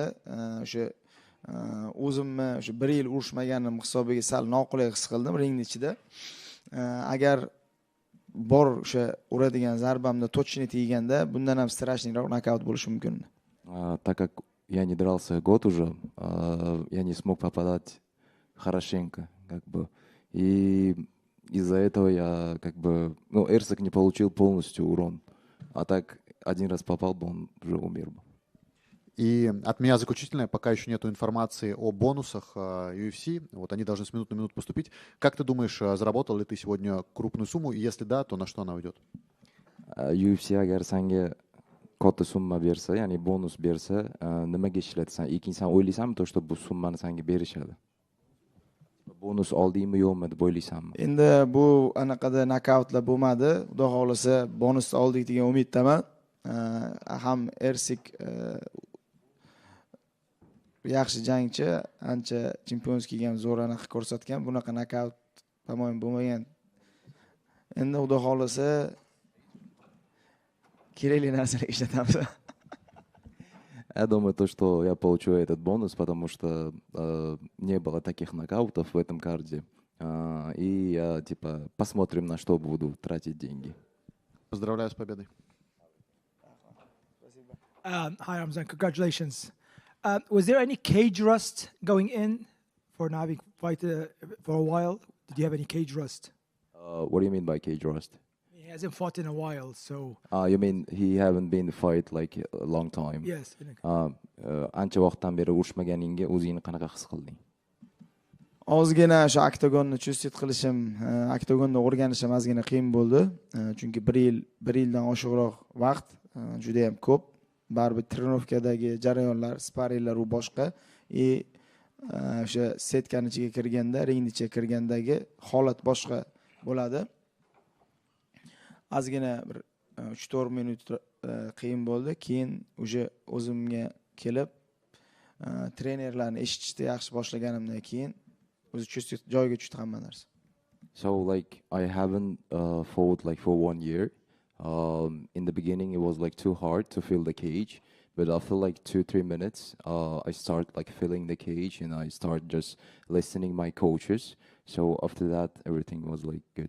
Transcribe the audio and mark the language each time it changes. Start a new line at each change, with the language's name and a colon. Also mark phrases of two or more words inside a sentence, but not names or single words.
Uzbek: O'sha o'zimni o'sha 1 yil urishmaganim hisobiga sal noqulay his qildim ringning ichida. Agar bor o'sha uradigan zarbamda точно teganda, bundan ham strashniroq nokaut bo'lishi mumkin.
Russian: Так как я не дрался год уже, я не смог попадать хорошенько, как бы. И из-за этого я как бы, ну, Эрсик не получил полностью урон. А так один раз попал бы, он уже умер бы. И от меня заключительное, пока еще нету информации о бонусах UFC, вот они должны с минуты на минуту поступить. Как ты думаешь, заработал ли ты сегодня крупную сумму, и если да, то на что она уйдет?
Uzbek: UFC agar senga katta summa bersa, ya'ni bonus bersa, nimaga ishlatasan? Sen o'ylaysanmi,
Russian: то, что
Uzbek: bu summani senga berishadi? Bonus oldingmi yo'qmi deb o'ylaysanmi? Endi bu anaqada nokautlar bo'lmadi. Xudo xolasa bonus oldik degan umiddaman. Ham Ersik yaxshi jangchi, ancha chempionskiga ham zo'r anaqa ko'rsatgan. Bunaqa nokaut tamoyil bo'lmagan. Endi xudo xolasa kerakli narsalarga ishlatamiz.
Russian: Я думаю, то, что я получу этот бонус, потому что не было таких нокаутов в этом карде. И я, типа, посмотрим, на что буду тратить деньги. Поздравляю с победой.
English: Hi, Ramzan. Congratulations. Was there any cage rust going in for not having fighted for a while? Did you have any cage rust? What do you mean by cage rust? He hasn't fought in a while, so You mean he haven't been fight like a long time? yes.
Uzbek: Ancha vaqtdan beri urushmaganingga o'zingni qanaqa his qilding? Ozgina shu oktagonni chustit qilishim, oktagonni o'rganishim ozgina qiyin bo'ldi. Chunki 1 yildan oshiqroq vaqt juda ham ko'p. Baribir trenovkadagi jarayonlar, sparinglar u boshqa. O'sha setkani ichiga kirganda, ringning ichiga kirgandagi holat boshqa bo'ladi. Ozgina bir 3-4 minut qiyin bo'ldi. Keyin o'sha o'zimga kelib trenerlarni eshitishni yaxshi boshlaganimdan keyin o'zi joyiga tushdi hamma narsa.
English: So like I haven't fought like for 1 year. In the beginning it was like too hard to feel the cage, but after like 2-3 minutes I start like feeling the cage and I start just listening my coaches. So after that everything was like good.